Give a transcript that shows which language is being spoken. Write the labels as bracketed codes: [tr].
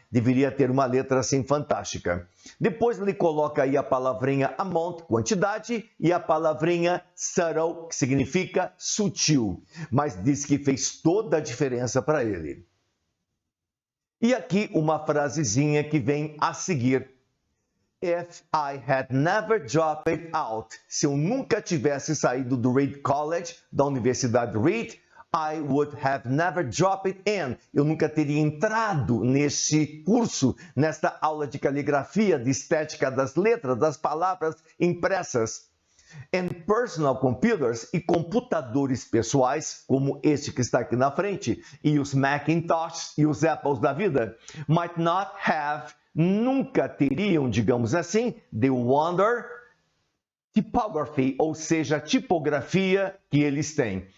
[pt] Deveria ter uma letra assim fantástica. Depois ele coloca aí a palavrinha amount, quantidade, e a palavrinha subtle, que significa sutil, mas diz que fez toda a diferença para ele. E aqui uma frasezinha que vem a seguir. [en] If I had never dropped it out, [pt] se eu nunca tivesse saído do Reed College, da Universidade Reed, [en] I would have never dropped it in. [pt] Eu nunca teria entrado nesse curso, nesta aula de caligrafia, de estética das letras, das palavras impressas. [en] And personal computers, [pt] e computadores pessoais, como este que está aqui na frente, e os Macintosh e os Apples da vida, [en] might not have, [pt] nunca teriam, digamos assim, [en] the wonder typography, [pt] ou seja, a tipografia que eles têm.